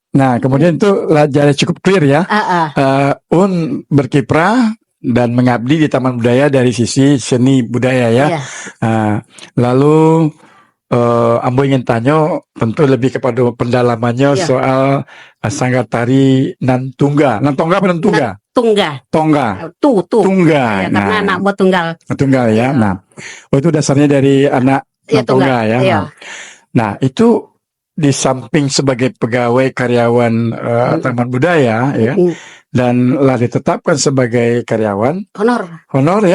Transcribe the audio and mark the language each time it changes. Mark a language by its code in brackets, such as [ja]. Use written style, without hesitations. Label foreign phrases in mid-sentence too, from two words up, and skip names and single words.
[id] Nah, kemudian itu jadi cukup clear ya. Un berkiprah dan mengabdi di Taman Budaya dari sisi seni budaya ya. Iya. Lalu Ambo ingin tanya tentu lebih kepada pendalamannya Iya. soal sanggar tari Nantungga. Nantungga apa Nantungga? Tungga. Tungga. Tungga. Ya, karena anak buat tunggal. Tunggal ya. Iya. Nah, itu dasarnya dari anak Iya, Nantungga tunggal. ya. Iya. Nah, itu di samping sebagai pegawai karyawan Taman Budaya ya, dan lah ditetapkan sebagai karyawan honor ya.